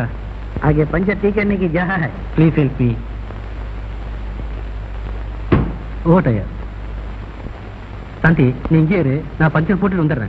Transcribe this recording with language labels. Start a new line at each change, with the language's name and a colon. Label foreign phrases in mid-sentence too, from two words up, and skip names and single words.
Hindi: आगे पंचर ठीक करने की जगह है.
English: Please help me.
Tamil: ஓ டயர். சாந்தி, நீ இங்கே இரு, நான் பஞ்சர் போட்டு வந்துடுறேன்.